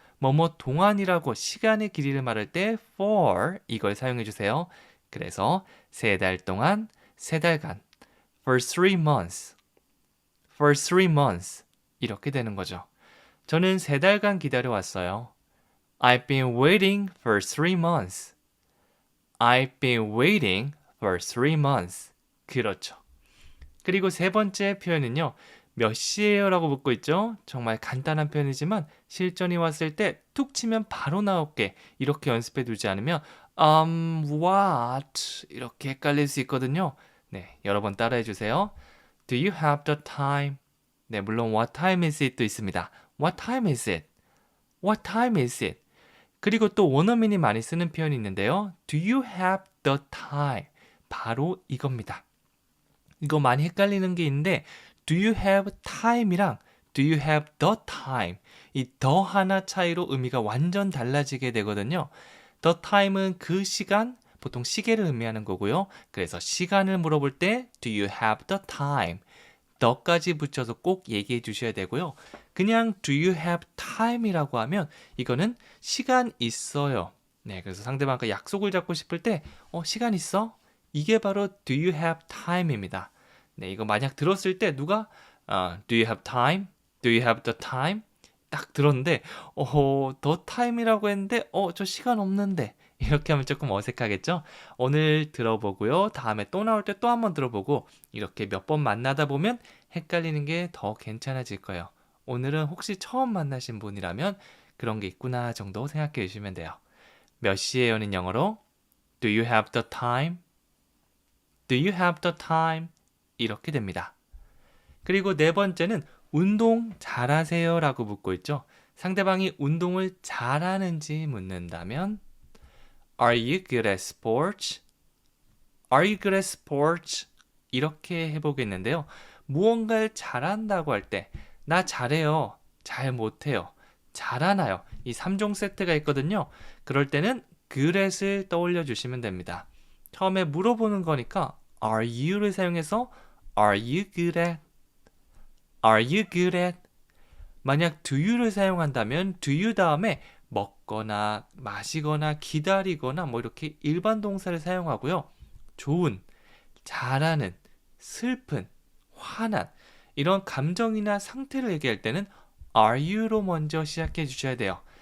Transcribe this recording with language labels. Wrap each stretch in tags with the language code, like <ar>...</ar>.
<ko>뭐뭐 동안이라고 시간의 길이를 말할 때 for 이걸 사용해 주세요. 그래서 3달 동안, 3달간.</ko> <en>For 3 months. For 3 months.</en> <ko>이렇게 되는 거죠. 저는 3달간 기다려왔어요.</ko> <en>I've been waiting for 3 months. I've been waiting for 3 months.</en> <ko>그렇죠. 그리고 세 번째 표현은요. 몇 시예요? 라고 묻고 있죠. 정말 간단한 표현이지만 실전이 왔을 때 툭 치면 바로 나올게 이렇게 연습해 두지 않으면 what 이렇게 헷갈릴 수 있거든요. 네, 여러 번 따라해 주세요.</ko> <en>Do you have the time?</en> <ko>네, 물론</ko> <en>what time is it</en> <ko>도 있습니다.</ko> <en>What time is it? What time is it?</en> <ko>그리고 또 원어민이 많이 쓰는 표현이 있는데요.</ko> <en>Do you have the time?</en> <ko>바로 이겁니다. 이거 많이 헷갈리는 게 있는데</ko> <en>Do you have time이랑 Do you have the time?</en> <ko>이 더 하나 차이로 의미가 완전 달라지게 되거든요. The time은 그 시간, 보통 시계를 의미하는 거고요. 그래서 시간을 물어볼 때</ko> <en>Do you have the time?</en> <ko>the까지 붙여서 꼭 얘기해 주셔야 되고요. 그냥</ko> <en>Do you have time</en> <ko>이라고 하면 이거는 시간 있어요. 네, 그래서 상대방과 약속을 잡고 싶을 때 시간 있어? 이게 바로</ko> <en>Do you have time입니다.</en> <ko>네, 이거 만약 들었을 때 누가</ko> <en>Do you have time? Do you have the time?</en> <ko>딱 들었는데 the time이라고 했는데 저 시간 없는데 이렇게 하면 조금 어색하겠죠? 오늘 들어보고요. 다음에 또 나올 때 또 한번 들어보고 이렇게 몇 번 만나다 보면 헷갈리는 게 더 괜찮아질 거예요. 오늘은 혹시 처음 만나신 분이라면 그런 게 있구나 정도 생각해 주시면 돼요. 몇 시에요는 영어로</ko> <en>Do you have the time? Do you have the time?</en> <ko>이렇게 됩니다. 그리고 네 번째는 운동 잘하세요 라고 묻고 있죠. 상대방이 운동을 잘하는지 묻는다면</ko> <en>Are you good at sports? Are you good at sports?</en> <ko>이렇게 해보겠는데요. 무언가를 잘한다고 할 때 나 잘해요, 잘 못해요, 잘하나요? 이 3종 세트가 있거든요. 그럴 때는 good at을 떠올려 주시면 됩니다. 처음에 물어보는 거니까</ko> <en>Are you를 사용해서 Are you good at? Are you good at?</en> <ko>만약 do you를 사용한다면 do you 다음에 먹거나 마시거나 기다리거나 뭐 이렇게 일반 동사를 사용하고요. 좋은, 잘하는, 슬픈, 화난 이런 감정이나 상태를 얘기할 때는 are you로 먼저 시작해 주셔야 돼요.</ko>